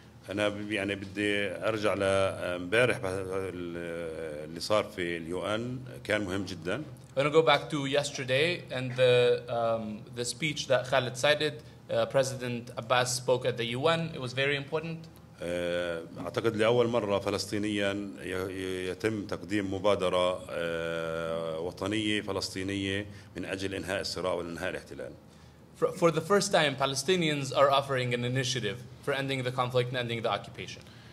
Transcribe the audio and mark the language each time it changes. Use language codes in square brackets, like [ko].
[ar] أنا يعني بدي أرجع لامبارح اللي صار في اليو ان كان مهم جدا. [en] I'm going to go back to yesterday and the speech that Khaled cited. President Abbas spoke at the UN. It was very important. [ar] أعتقد لأول مرة فلسطينيا يتم تقديم مبادرة وطنية فلسطينية من أجل إنهاء الصراع وإنهاء الاحتلال. [en] For the first time, Palestinians are offering an initiative for ending the conflict and ending the occupation.